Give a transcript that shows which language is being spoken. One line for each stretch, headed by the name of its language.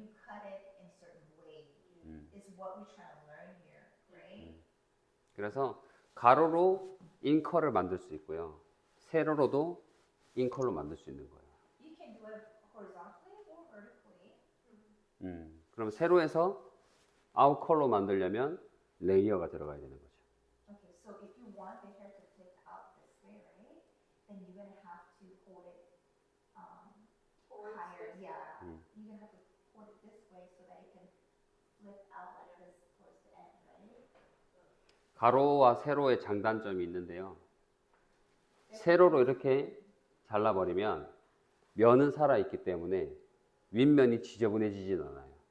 English: cut it in a certain way. Is what we're trying to learn here, right?
Korean: 그래서 가로로 인컬을 만들 수 있고요. 세로로도 인컬로 만들 수 있는 거예요.
English: You can do it horizontally or vertically.
Korean: 그럼 세로에서 아웃컬로 만들려면 레이어가 들어가야 되는 거죠.
English: Okay, so if you want the hair to flip out this way, right? Then you're gonna have to hold it higher. Yeah, you're gonna have to hold it this way so that it can flip out like this towards the end, right?
Korean: 가로와 세로의 장단점이 있는데요. 세로로 이렇게 잘라버리면 면은 살아있기 때문에 윗면이 지저분해지진 않아요.